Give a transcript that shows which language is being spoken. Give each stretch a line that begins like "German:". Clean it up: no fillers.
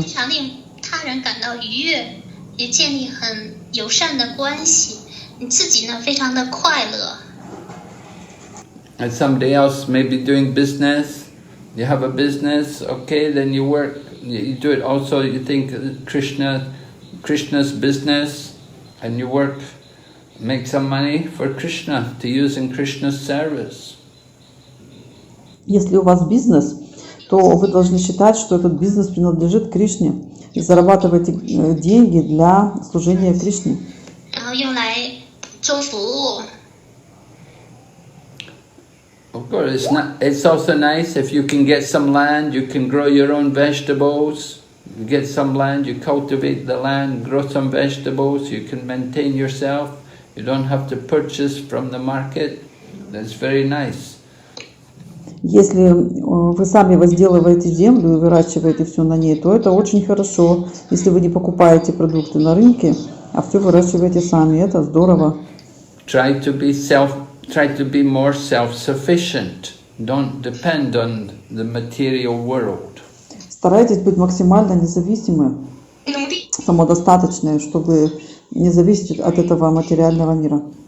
Chinese: 常令他人感到愉悦，也建立很友善的关系，你自己呢非常的快乐。
English: And somebody else may be doing business. You have a business, okay, then you work. You do it also, you think Krishna's business, and you work, make some money for Krishna to use in Krishna's service.
Russian: Если у вас бизнес, то вы должны считать, что этот бизнес принадлежит Кришне и зарабатываете деньги для служения Кришне.
Chinese: 然后用来做服务。
English: Of course, it's also nice if you can get some land, you can grow your own vegetables. You get some land, you cultivate the land, grow some vegetables, you can maintain yourself. You don't have to purchase from the market. That's very nice.
Russian: Если вы сами возделываете землю и выращиваете все на ней, то это очень хорошо. Если вы не покупаете продукты на рынке, а все выращиваете сами, это здорово.
English: Try to be more self-sufficient. Don't depend on the material world.
Russian: Старайтесь быть максимально независимы,
Chinese: 努力
Russian: самодостаточны, чтобы не зависеть от этого материального мира.